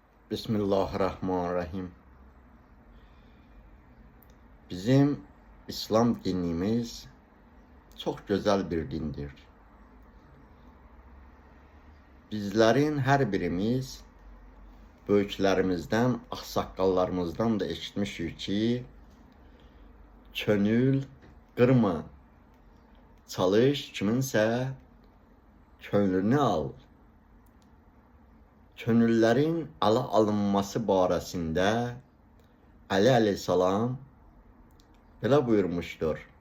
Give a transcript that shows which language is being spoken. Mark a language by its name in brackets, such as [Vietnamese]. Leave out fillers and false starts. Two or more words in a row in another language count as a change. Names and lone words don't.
[Turkish] Bismillahirrahmanirrahim. Bizim İslam dinimiz çok güzel bir dindir. Bizlerin her birimiz büyüklerimizden, [Azerbaijani] aksakallarımızdan da eşitmişik ki könül kırma, çalış kiminsə könlünü al. Könüllərin ələ alınması barəsində Ali əleyhissalam belə buyurmuşdur.